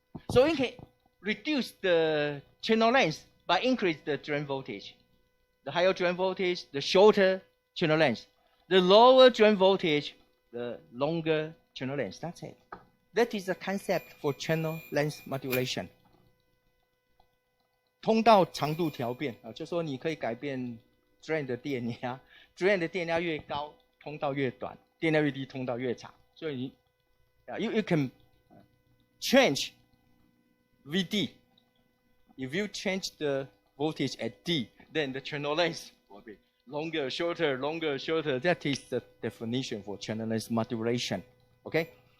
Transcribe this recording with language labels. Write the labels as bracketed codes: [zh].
[en] So we can reduce the channel length by increase the drain voltage. The higher drain voltage, the shorter channel length. The lower drain voltage, the longer channel length. That's it. That is the concept for channel length modulation. [zh] 通道长度调变就说你可以改变 drain 的电压 ，drain 的电压越高，通道越短；电压越低，通道越长。所以 [en] you can change VD. If you change the voltage at D, then the channel length will be longer, shorter, longer, shorter. That is the definition for channel length modulation. Okay?